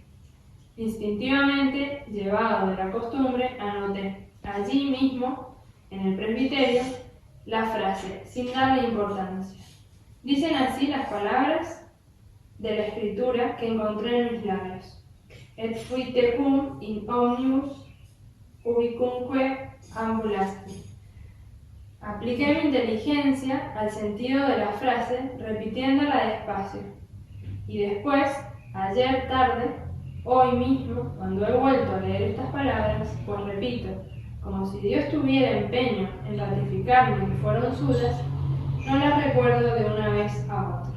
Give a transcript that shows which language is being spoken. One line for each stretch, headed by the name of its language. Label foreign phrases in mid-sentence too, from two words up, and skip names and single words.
Spanish: Instintivamente, llevado de la costumbre, anoté allí mismo, en el presbiterio, la frase, sin darle importancia. Dicen así las palabras de la escritura que encontré en mis labios.
Latin: Et fuitecum in omnibus ubicunque ambulasti.
Spanish: Apliqué mi inteligencia al sentido de la frase, repitiéndola despacio. Y después, ayer tarde, hoy mismo, cuando he vuelto a leer estas palabras, pues repito, como si Dios tuviera empeño en ratificarme que fueron suyas, no las recuerdo de una vez a otra.